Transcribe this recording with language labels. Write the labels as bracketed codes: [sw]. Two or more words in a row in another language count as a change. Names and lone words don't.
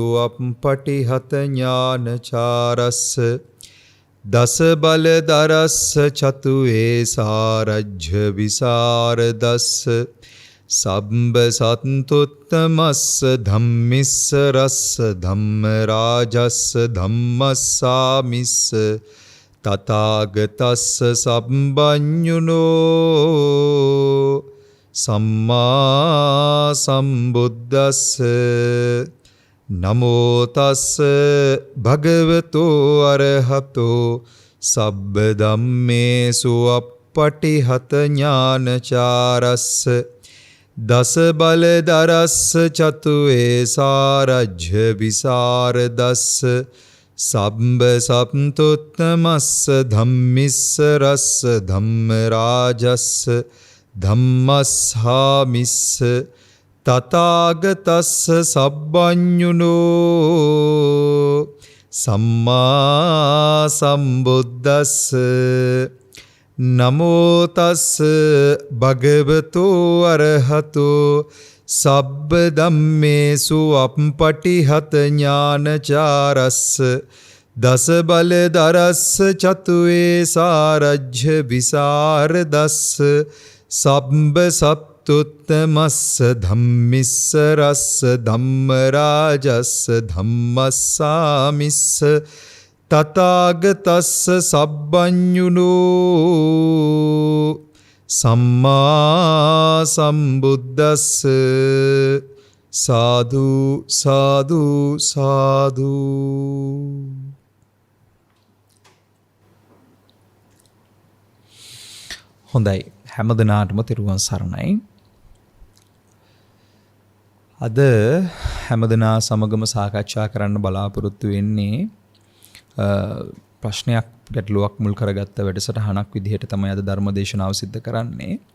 [pi] අප්පටිහත ඥානචාරස්ස දස බල දරස්ස චතු ඒසාරජ්‍ය විසරදස්ස සම්බ සන්තුත්තමස්ස ධම්මිස්ස රස්ස ධම්ම රාජස්ස ධම්මස්සාමිස්ස තථාගතස්ස සම්බඤ්ඤුනෝ සම්මා සම්බුද්දස්ස නමෝ තස්ස භගවතු අරහතෝ සබ්බ ධම්මේසු අප්පටිහත ඥානචාරස්ස දස බල දරස්ස චතු ඒසාරජ්‍ය විසරදස්ස සම්බ සප්තුත්තමස්ස ධම්මිස්ස රස්ස ධම්ම රාජස්ස ධම්මස්සාමිස්ස තථාගතස්ස සබ්බඤ්ඤුනෝ සම්මා සම්බුද්දස්ස නමෝ තස්ස භගවතු අරහතෝ සබ්බ ධම්මේසු අප්පටිහත ඥානචාරස්ස දස බල දරස්ස චතු ඒසාරජ්‍ය විසරදස්ස සම්බ සප්තුත්තමස්ස ධම්මිස්ස රස්ස ධම්ම රාජස්ස ධම්මස්සාමිස්ස තථාගතස්ස සබ්බඤ්ඤුනෝ සම්මා සම්බුද්දස්ස සාදු සාදු සාදු. [si] හොඳයි, හැමදෙනාටම තෙරුවන් සරණයි. අද හැමදෙනා සමගම සාකච්ඡා කරන්න බලාපොරොත්තු වෙන්නේ ප්‍රශ්නයක් ගැටලුවක් මුල් කරගත්ත වැඩසටහනක් විදිහට තමයි අද ධර්ම දේශනාව සිද්ධ කරන්නේ.